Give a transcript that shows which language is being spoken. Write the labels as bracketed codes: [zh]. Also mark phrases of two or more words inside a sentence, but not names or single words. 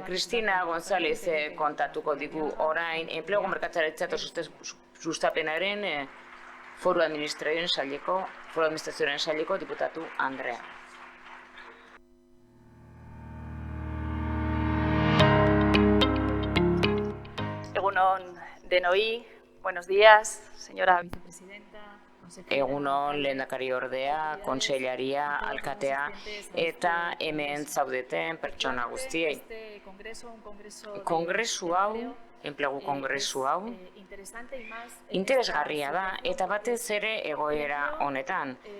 [eu] Cristina González kontatuko digu orain enplegu merkataritza eta sustapenaren foru administrazioaren saileko diputatu Andrea. Egunon denoi, [es] buenos días, señora vicepresidenta. [eu] Egunon, lehendakari ordea, kontseilaria, alkatea eta hemen zaudeten pertsona guztiei. Kongresu hau enplegu kongresu hau interesgarria da eta batez ere egoera honetan.